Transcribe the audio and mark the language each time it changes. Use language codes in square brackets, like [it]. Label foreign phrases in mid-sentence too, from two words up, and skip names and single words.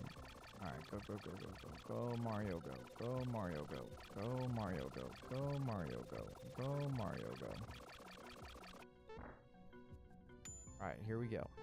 [en] Alright, go, go, go, go, go. Go, Mario, go. Go, Mario, go. Go, Mario, go. Go, Mario, go. Go, Mario, go. Alright, here we go.